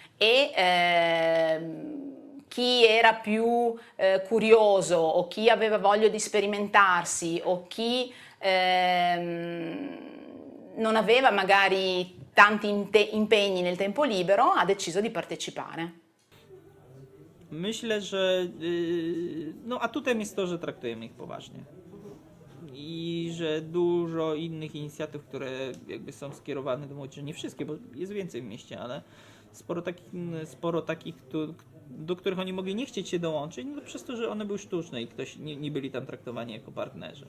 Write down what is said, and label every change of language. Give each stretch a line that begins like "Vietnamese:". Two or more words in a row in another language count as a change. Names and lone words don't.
Italian: Chi era più curioso o chi aveva voglia di sperimentarsi o chi non aveva magari tanti impegni nel tempo libero ha deciso di partecipare.
Polish: Myślę, że no atutem jest to, że traktujemy ich poważnie. I że dużo innych inicjatyw, które jakby są skierowane do młodzieży, nie wszystkie, bo jest więcej w mieście, ale sporo takich, do których oni mogli nie chcieć się dołączyć, no przez to, że one były sztuczne i nie byli tam traktowani jako partnerzy.